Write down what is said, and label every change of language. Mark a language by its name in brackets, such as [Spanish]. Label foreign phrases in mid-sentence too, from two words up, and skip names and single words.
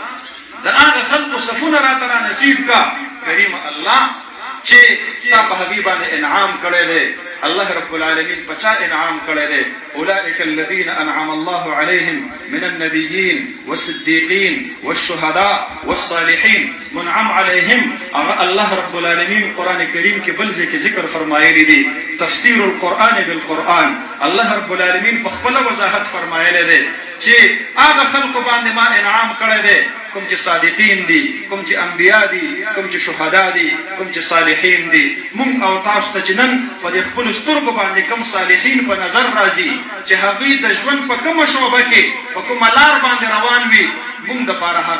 [Pashto] د هغه خلقو صفونه راته را نصیب کا کریم الله چې تا په هغې باندې انعام کړی دی الله رب العالمین په چا انعام کړی دی [Arabic] اولئک الذین انعم الله علیهم من النبیین والصدیقین والشهداء والصالحین منعم علیهم [Pashto] هغه الله رب العالمین قرآن کریم کې بل ځای کې ذکر فرمایلی دی [Arabic] تفسیر القرآن بالقرآن [Pashto] الله رب العالمین په خپله وضاحت فرمایلی دی چې هغه خلقو باندې ما انعام کړی دی کوم چې صادقین دي کوم چې انبیا دي کوم چې شهدا دي کوم چې صالحین دي مونږ او تاسو ته چې نن په دې خپلو سترګو باندې کوم صالحین په نظر راځي چې هغوی د ژوند په کومه شعبه کې په کومه لار باندې روان وي مونږ دپاره هغه